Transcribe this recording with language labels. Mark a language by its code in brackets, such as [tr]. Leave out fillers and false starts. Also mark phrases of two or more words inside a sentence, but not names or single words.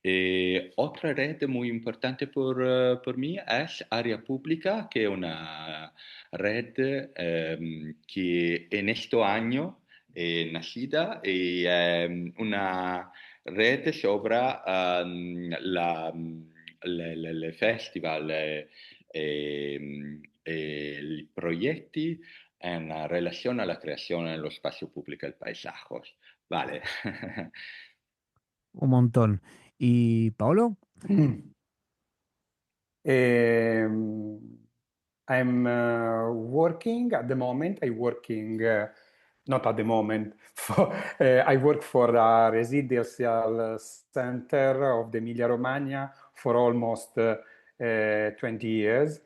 [es] Otra red muy importante por mí es Área Pública, que es una red que en este año nacida y una red sobre el festival [it] i progetti in relazione alla creazione dello spazio pubblico e il paesaggio. [es] Vale. Un montón. ¿Y Paolo? [en] I'm working at the moment. I'm working, not at the moment. I work for the residential center of the Emilia-Romagna for almost 20 years.